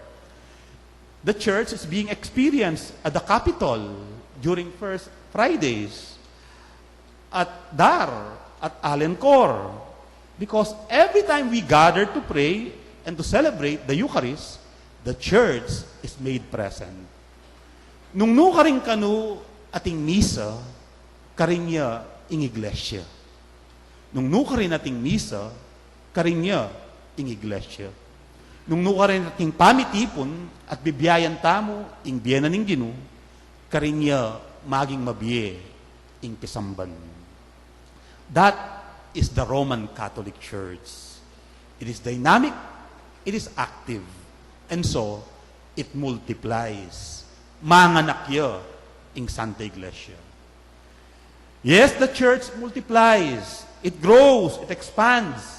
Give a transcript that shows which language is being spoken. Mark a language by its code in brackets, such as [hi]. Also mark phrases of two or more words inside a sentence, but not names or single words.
[en] The church is being experienced at the Capitol during First Fridays, at DAR, at Alencor. Because every time we gather to pray and to celebrate the Eucharist, the church is made present. [pam] Nung nukaring kanu ating misa, karinya ing iglesia. Nung nukarin ating misa, karinya ing iglesia. Nung nukarin ating pamitipon at bibiyayan tamo ing biyena ning Ginoo, karinya maging mabiye ing pisamban. [en] That is the Roman Catholic Church. It is dynamic, it is active, and so it multiplies. [pam] Manganakya ing Santa Iglesia. [en] Yes, the church multiplies, it grows, it expands.